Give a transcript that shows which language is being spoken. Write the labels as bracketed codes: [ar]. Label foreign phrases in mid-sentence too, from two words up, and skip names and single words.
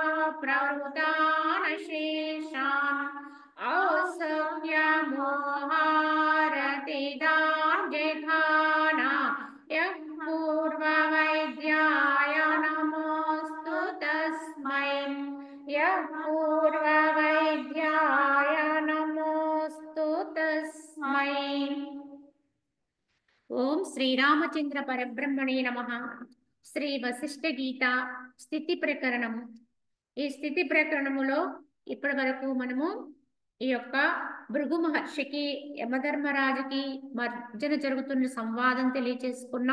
[sa] प्रवृतानशेषान् औषध्यामोहारतिदान्यघाना यः पूर्ववैद्याय नमोऽस्तु तस्मै यः पूर्ववैद्याय नमोऽस्तु तस्मै। ఓం శ్రీరామచంద్ర పరబ్రహ్మణే నమః. [te] శ్రీ వశిష్ఠ గీత స్థితి ప్రకరణము. ఈ స్థితి ప్రకరణములో ఇప్పటి వరకు మనము ఈ యొక్క భృగు మహర్షికి యమధర్మరాజుకి మధ్యన జరుగుతున్న సంవాదం తెలియచేసుకున్నాం.